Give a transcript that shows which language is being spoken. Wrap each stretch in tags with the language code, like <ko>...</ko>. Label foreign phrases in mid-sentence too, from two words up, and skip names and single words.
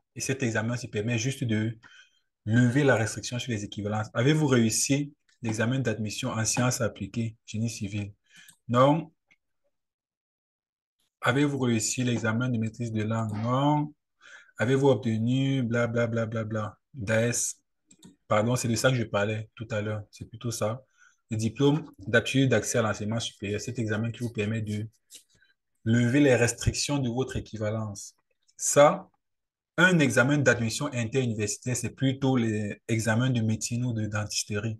<fr>Et cet examen se permet juste de lever la restriction sur les équivalences. Avez-vous réussi l'examen d'admission en sciences appliquées, génie civil? Non. Avez-vous réussi l'examen de maîtrise de langue? Non. Avez-vous obtenu bla bla bla bla bla? DAES. Pardon, c'est de ça que je parlais tout à l'heure. C'est plutôt ça. Le diplôme d'aptitude d'accès à l'enseignement supérieur, cet examen qui vous permet de lever les restrictions de votre équivalence. Ça, un examen d'admission interuniversitaire, c'est plutôt les examens de médecine ou de dentisterie.</fr>